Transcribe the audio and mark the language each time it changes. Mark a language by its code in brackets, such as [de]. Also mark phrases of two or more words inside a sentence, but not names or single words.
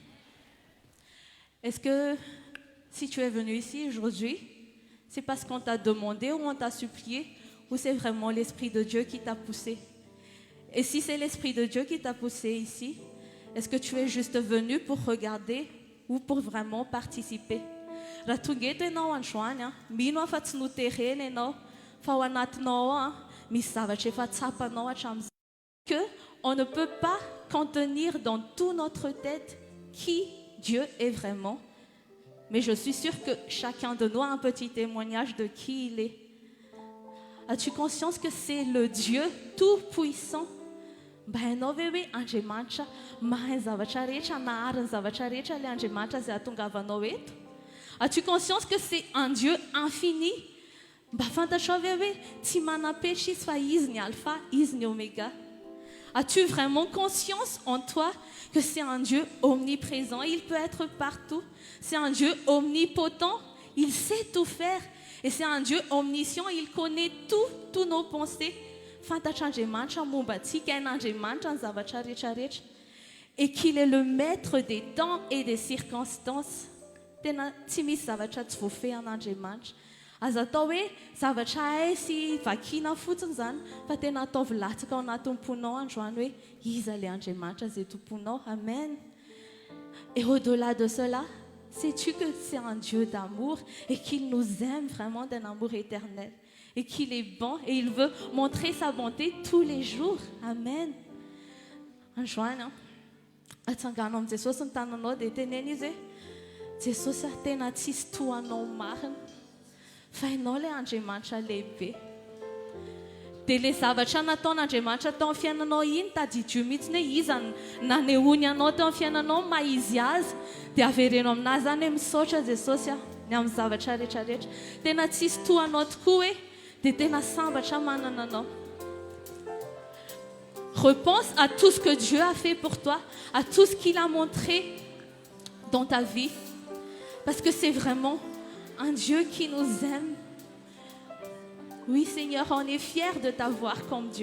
[fr] Est-ce que si tu es venu ici aujourd'hui, c'est parce qu'on t'a demandé ou on t'a supplié ou c'est vraiment l'Esprit de Dieu qui t'a poussé? Et si c'est l'Esprit de Dieu qui t'a poussé ici, est-ce que tu es juste venu pour regarder ou pour vraiment participer? [mg] Raha tonga eto ianao androany mino aho fa tsy noterena ianao fa ao anatinao misy zavatra efa tsapanao hatramin'izay. [fr] Que on ne peut pas contenir dans toute notre tête qui Dieu est vraiment. Mais je suis sûre que chacun de nous a un petit témoignage de qui il est. As-tu conscience que c'est le Dieu tout-puissant? [mg] Hainao ve hoe Andriamanitra mahay ny zavatra rehetra, naharin'ny zavatra rehetra ilay Andriamanitra izay ahatongavanao eto? [fr] As-tu conscience que c'est un Dieu infini? [mg] Fantatrao ve hoe tsy manam-petra izy fa izy ny alpha, izy ny oméga? [fr] As-tu vraiment conscience en toi que c'est un Dieu omniprésent? Il peut être partout. C'est un Dieu omnipotent. Il sait tout faire. Et c'est un Dieu omniscient. Il connaît tous nos pensées. [mg] Fantatr'Andriamanitra momba antsika, hain'Andriamanitra ny zavatra rehetrarehetra. [fr] Et qu'il est le maître des temps et des circonstances. [mg] Tena tsy misy zavatra tsy voafehin'Andriamanitra. Azo atao hoe zavatra hay sy vakiana fotsiny zany, fa tena ataovy latsaka ao anatin'ny ponao androany hoe iza ilay Andriamanitra izay tomponao. Amen. [fr] Et au-delà de cela, sais-tu que c'est un Dieu d'amour et qu'il nous aime vraiment d'un amour éternel? et qu'il est bon et il veut montrer sa bonté tous les jours. Amen. [mg] Anjoana, atsanganao Jesosy ny tananao dia teneny izy hoe Jesosy tena tsisy tohanao marina fa ianao ilay Andriamanitra lehibe. Dia ilay zavatra nataon'Andriamanitra tao amin'ny fiainanao iny tadidio mihitsy hoe iza nanehoany anao tao amin'ny fiainanao maha izy azy dia averenao aminazy zany hoe misaotra Jesosy ny amin'ny zavatra rehetrarehetra. Tena tsisy tohanao tokoa hoe dia tena sambatra manana anao. [fr] Repense à tout ce que Dieu a fait pour toi, à tout ce qu'il a montré dans ta vie. Parce que c'est vraiment un Dieu qui nous aime. Oui, Seigneur, on est fiers de t'avoir comme Dieu.